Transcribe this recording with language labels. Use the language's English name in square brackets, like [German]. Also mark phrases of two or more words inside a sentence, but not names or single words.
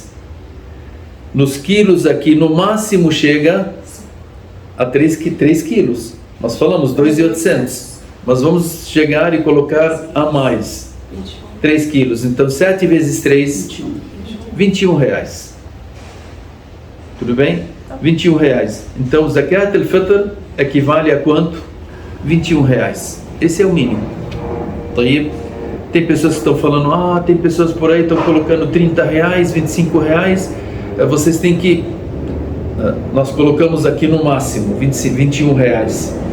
[Portuguese] Nos quilos aqui, no máximo chega a 3 quilos. Nós falamos 2.800. Mas vamos chegar e colocar a mais. 3 quilos. Então 7 vezes 3, 21 reais. Tudo bem? 21 reais. Então [Arabic] زكاة الفطر [Portuguese] equivale a quanto? 21 reais. Esse é o mínimo. Tem pessoas que estão falando, tem pessoas por aí que estão colocando 30 reais, 25 reais. Vocês têm que... Nós colocamos aqui no máximo 21 reais.